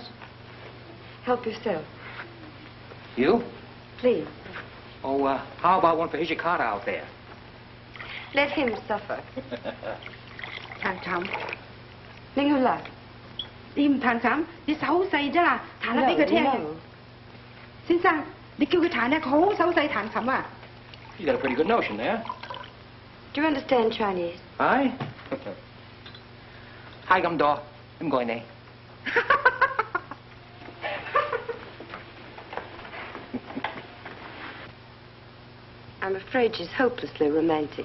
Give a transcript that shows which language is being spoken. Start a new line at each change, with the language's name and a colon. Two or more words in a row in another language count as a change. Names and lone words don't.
English: Help yourself. You? Please. Oh, how about one for Hijikata out there? Let him suffer.
Cantonese: 談談，拎佢嚟。你唔彈琴，你手好細啫啦，彈下俾佢聽。先生，你叫佢彈咧，佢好手細彈琴啊。
English: You got a pretty good notion there. Do you understand Chinese? Aye. Hi, I'm Daw. I'm going there. I'm afraid she's hopelessly romantic.